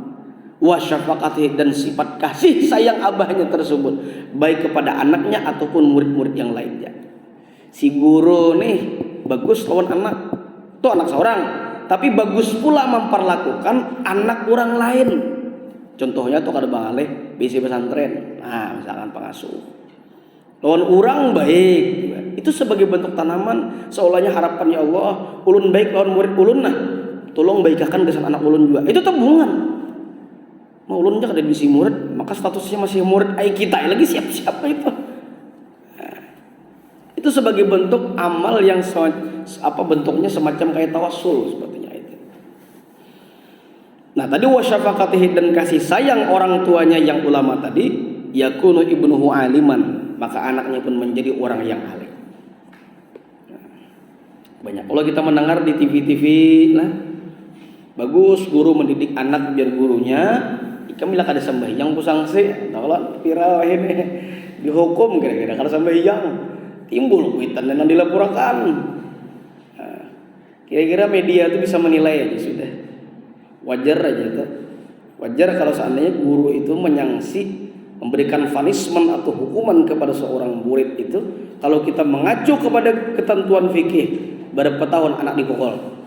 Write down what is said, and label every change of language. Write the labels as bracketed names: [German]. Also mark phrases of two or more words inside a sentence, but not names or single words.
[Arabic] وشفقته, [Indonesian] dan sifat kasih sayang abahnya tersebut baik kepada anaknya ataupun murid-murid yang lainnya. [Banjar] Si guru nih bagus lawan anak, itu anak seorang, tapi bagus pula memperlakukan anak orang lain. Contohnya tuh kada bangale bisi pesantren, nah misalkan pengasuh lawan orang baik, itu sebagai bentuk tanaman seolahnya harapan ya Allah ulun baik lawan murid ulun, nah tolong baikakan kesan anak ulun juga, itu tabungan. Maulun kada bisi murid, maka statusnya masih murid ai kita lagi siap-siap itu. Itu sebagai bentuk amal yang bentuknya semacam kayak tawassul sepertinya itu. Nah, tadi wasyafaqatihi dan kasih sayang orang tuanya yang ulama tadi, [Arabic] يكون ابنه عالما, [Banjar] maka anaknya pun menjadi orang yang alim. Banyak kalau kita mendengar di TV-TV lah, bagus guru mendidik anak biar gurunya kami lah kada sembahyang pusang sih, tahulah viral ini dihukum kira-kira kada sembahyang, timbul kuitan dan dilaporkan. Nah, kira-kira media itu bisa menilai aja sudah, wajar aja tuh, wajar kalau seandainya guru itu menyangsi memberikan punishment atau hukuman kepada seorang murid itu kalau kita mengacu kepada ketentuan fikih berapa tahun anak dipukul.